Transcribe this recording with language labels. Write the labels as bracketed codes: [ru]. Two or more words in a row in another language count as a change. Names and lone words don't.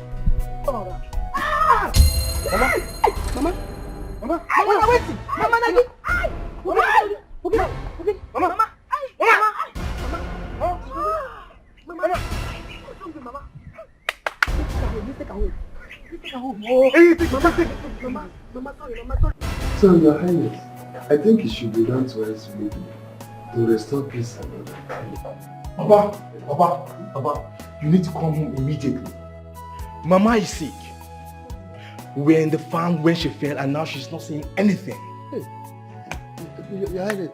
[en] Ah! Mama, wait. Mama, Nagi. Okay. Mama. So, Your Highness, I think it should be done twice weekly to restore peace and order. Papa, you need to come home immediately. Mama is sick. We were in the farm when she fell and now she's not saying anything. Hey, Your Highness.